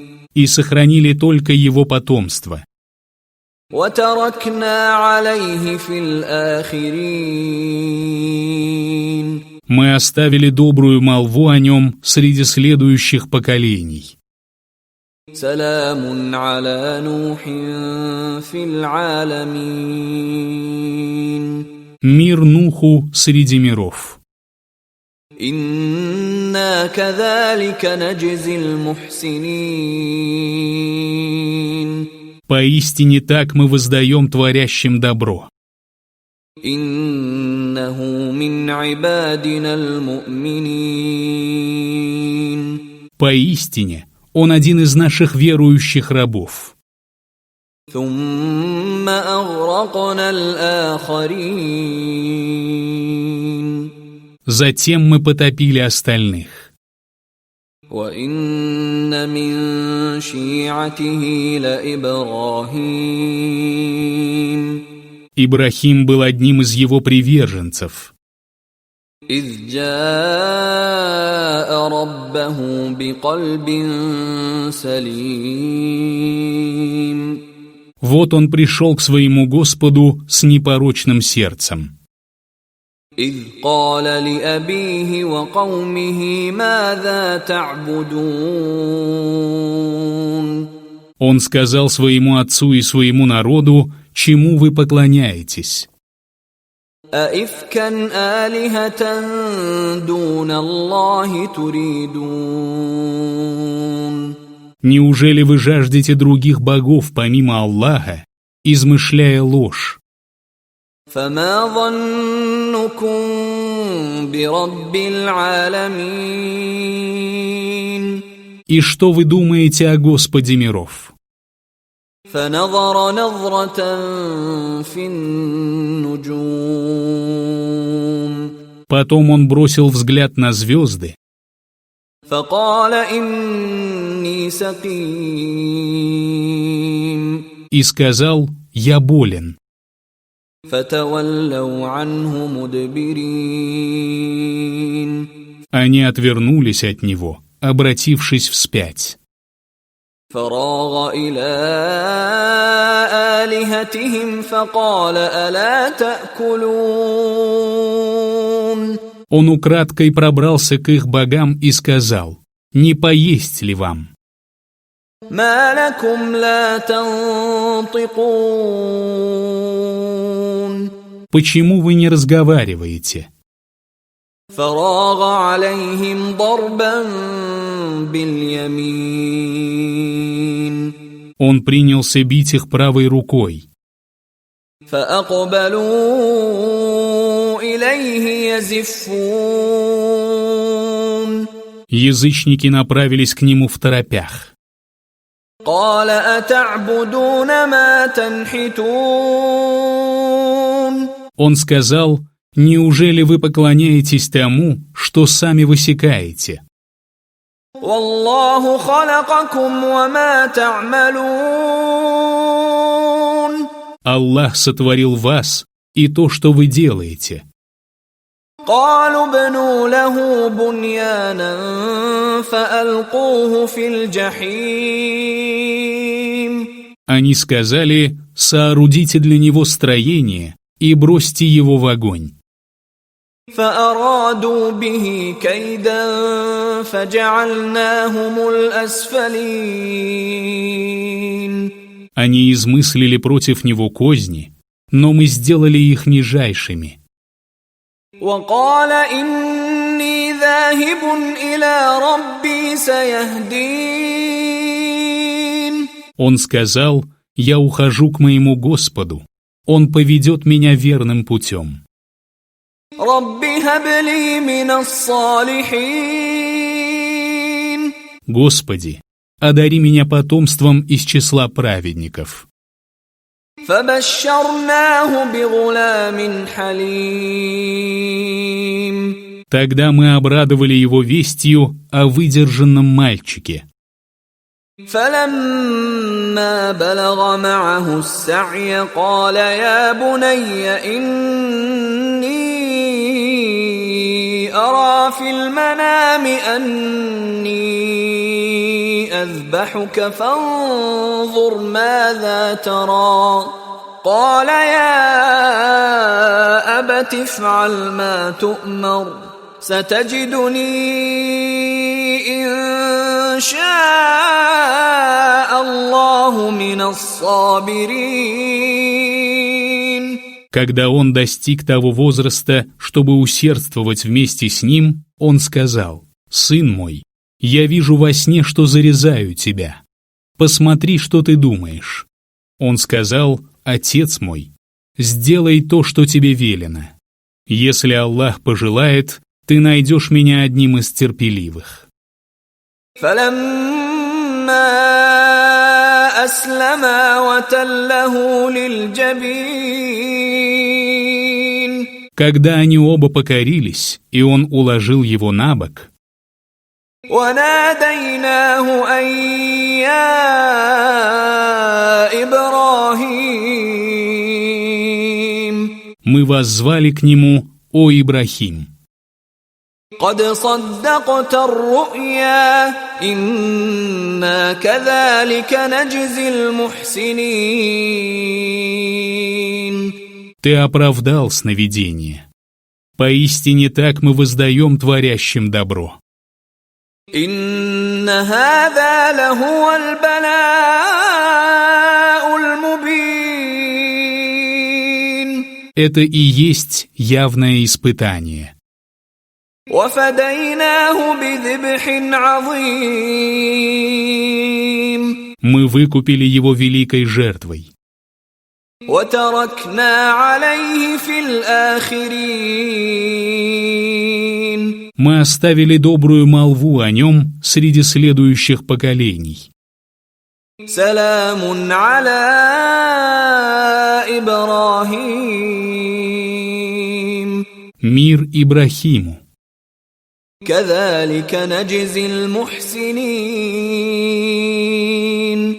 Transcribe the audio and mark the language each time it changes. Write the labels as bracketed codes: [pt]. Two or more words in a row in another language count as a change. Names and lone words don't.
[ru] и сохранили только его потомство. [ar] وَتَرَكْنَا عَلَيْهِ فِي الْآخِرِينَ. [ru] Мы оставили добрую молву о нем среди следующих поколений. [ar] سلام على نوح في العالمين. [ru] Мир Нуху среди миров. [ar] إنا كذلك نجزي المحسنين. [ru] Поистине так мы воздаем творящим добро. [ar] إنه من عبادنا المؤمنين. [ru] Поистине он один из наших верующих рабов. [ar] ثم أغرقنا الآخرين. [ru] Затем мы потопили остальных. [ar] وإن من شيعته لإبراهيم. [ru] Ибрахим был одним из его приверженцев. [ar] إذ جاء ربه بقلب سليم. [ru] Вот он пришел к своему Господу с непорочным сердцем. [ar] إذ قال لأبيه وقومه ماذا تعبدون. [ru] Он сказал своему отцу и своему народу, чему вы поклоняетесь. [ar] أئفكا آلهة دون الله تريدون. [ru] Неужели вы жаждете других богов помимо Аллаха, измышляя ложь? [ar] فما ظنكم برب العالمين. [ru] И что вы думаете о Господе миров? [ar] فنظر نظرة في النجوم. [ru] Потом он бросил взгляд на звезды [ar] فقال إني سقيم. [ru] и сказал: «Я болен». [ar] فتولوا عنه مدبرين. [ru] Они отвернулись от него, обратившись вспять. [ar] فراغ إلى آلهتهم فقال ألا تأكلون. [ru] Он украдкой пробрался к их богам и сказал: «Не поесть ли вам?» [ar] ما لكم لا تنطقون. [ru] «Почему вы не разговариваете?» [ar] فراغ عليهم ضربا باليمين. [ru] Он принялся бить их правой рукой. [ar] فأقبلوا إليه يزفون. [ru] Язычники направились к нему второпях. [ar] قال أتعبدون ما تنحتون. [ru] Он сказал: «Неужели вы поклоняетесь тому, что сами высекаете? [ar] والله خلقكم وما تعملون. [ru] Аллах сотворил вас и то, что вы делаете». [ar] قالوا ابنوا له بنيانا فألقوه في الجحيم. [ru] Они сказали: «Соорудите для него строение и бросьте его в огонь». [ar] فأرادوا به كيدا فجعلناهم الأسفلين. [ru] Они измыслили против него козни, но мы сделали их нижайшими. [ar] وقال إني ذاهب إلى ربي سيهدين. [ru] Он сказал: «Я ухожу к моему Господу, Он поведет меня верным путем». [ar] رب هب لي من الصالحين. [ru] «Господи, одари меня потомством из числа праведников». [ar] فبشرناه بغلام حليم. [ru] Тогда мы обрадовали его вестью о выдержанном мальчике. [ar] فلما بلغ معه السعي قال يا بني إني أرى في المنام أني أذبحك فانظر ماذا ترى. قال يا أبت افعل ما تؤمر ستجدني إن شاء الله من الصابرين. [ru] Когда он достиг того возраста, чтобы усердствовать вместе с ним, он сказал: «Сын мой, я вижу во сне, что зарезаю тебя. Посмотри, что ты думаешь». Он сказал: «Отец мой, сделай то, что тебе велено. Если Аллах пожелает, ты найдешь меня одним из терпеливых». [ar] فلما أسلما وتله للجبين. [ru] Когда они оба покорились, и он уложил его на бок, [ar] وناديناه أن يا إبراهيم. [ru] мы воззвали к нему: «О Ибрахим, [ar] قد صدقت الرؤيا إنا كذلك نجزي المحسنين. [ru] ты оправдал сновидение. Поистине так мы воздаем творящим добро». [ar] إن هذا لهو البلاء المبين. [ru] Это и есть явное испытание. [ar] وفديناه بذبح عظيم. [ru] Мы выкупили его великой жертвой. [ar] وتركنا عليه في الآخرين. [ru] Мы оставили добрую молву о нем среди следующих поколений. [ar] سلام على إبراهيم. [ru] Мир Ибрахиму. [ar] كذلك نجزي المحسنين.